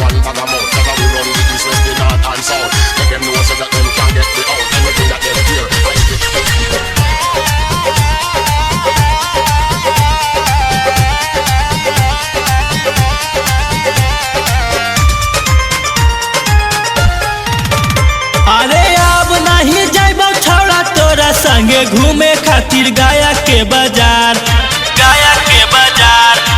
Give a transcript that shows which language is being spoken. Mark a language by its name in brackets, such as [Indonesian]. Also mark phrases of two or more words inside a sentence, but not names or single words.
[English] mouth. Never we run the east, west, the north and south. Make them know so that them can't get me out. Anything that them fear, [Bhojpuri] अरे अब नहीं जाइबो छौड़ा तोरा संगे घूमे खातिर गया के बाजार, गया के बाजार।